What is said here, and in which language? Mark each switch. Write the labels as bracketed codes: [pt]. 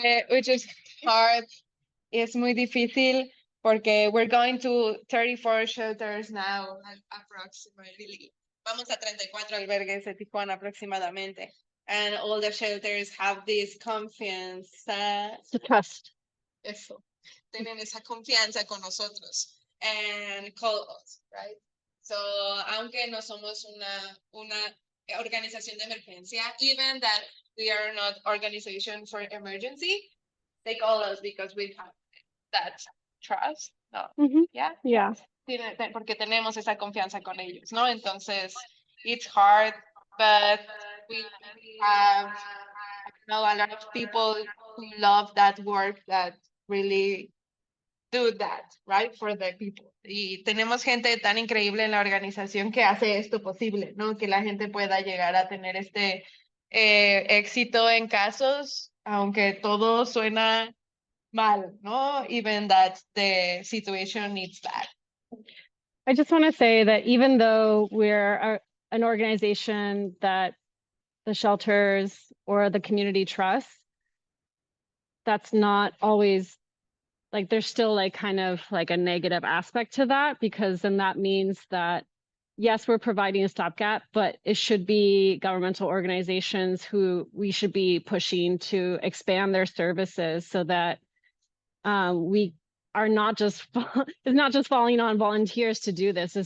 [en] Which is hard. [es] Es muy difícil porque [en] we're going to 34 shelters now, approximately. [es] Vamos a 34 albergues de Tijuana aproximadamente. [en] And all the shelters have this confianza. To trust. [es] Eso. Tienen esa confianza con nosotros. [en] And call us, right? So, [es] aunque no somos una organización de emergencia, [en] even that we are not organization for emergency, they call us because we have that trust. No. Yeah. Yeah. [es] Porque tenemos esa confianza con ellos, ¿no? [en] Entonces, it's hard, but we have, a lot of people who love that work that really do that, right, for the people. [es] Y tenemos gente tan increíble en la organización que hace esto posible, ¿no? Que la gente pueda llegar a tener este éxito en casos, aunque todo suena mal, ¿no? [en] Even that the situation needs that. I just want to say that even though we're an organization that the shelters or the community trusts, that's not always like, there's still like kind of like a negative aspect to that, because then that means that, yes, we're providing a stopgap, but it should be governmental organizations who we should be pushing to expand their services so that we are not just, it's not just falling on volunteers to do this.